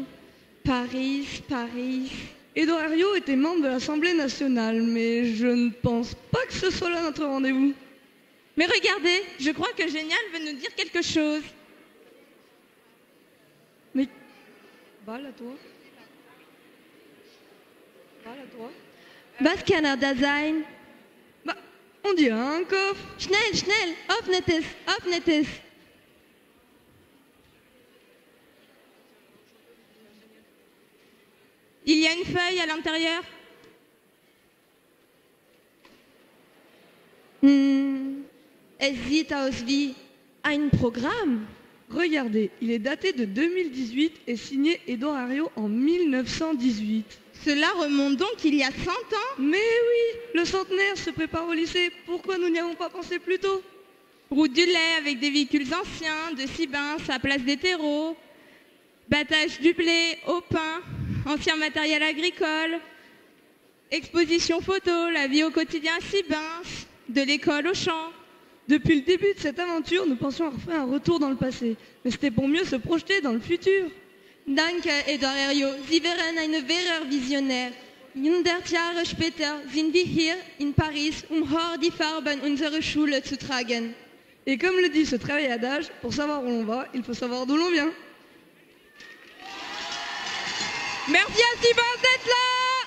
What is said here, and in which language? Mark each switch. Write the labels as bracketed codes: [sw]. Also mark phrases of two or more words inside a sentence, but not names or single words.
[fr] Paris. Edouard Herriot était membre de l'Assemblée nationale, mais je ne pense pas que ce soit là notre rendez-vous. Mais regardez, je crois que Génial veut nous dire quelque chose. Mais... Balle à toi. [de] Was kann da sein? [fr] Bah, on dirait un coffre. [de] Schnell, öffnet es. [fr] Il y a une feuille à l'intérieur. [de] Es sieht aus wie ein Programm. [fr] Regardez, il est daté de 2018 et signé Édouard Herriot en 1918. Cela remonte donc il y a 100 ans. Mais oui, le centenaire se prépare au lycée. Pourquoi nous n'y avons pas pensé plus tôt? Route du lait avec des véhicules anciens, de Sibins à Place des Terreaux, battage du blé au pain, ancien matériel agricole, exposition photo, la vie au quotidien à Sibins, de l'école au champ. Depuis le début de cette aventure, nous pensions avoir fait un retour dans le passé. Mais c'était pour mieux se projeter dans le futur. [de] Danke, Édouard Herriot. Sie wären eine wahre Visionär. 100 Jahre später sind wir hier in Paris, hoch die Farben unserer Schule zu tragen. [fr] Et comme le dit ce très vieil adage, pour savoir où l'on va, il faut savoir d'où l'on vient. Merci à Sibins d'être là.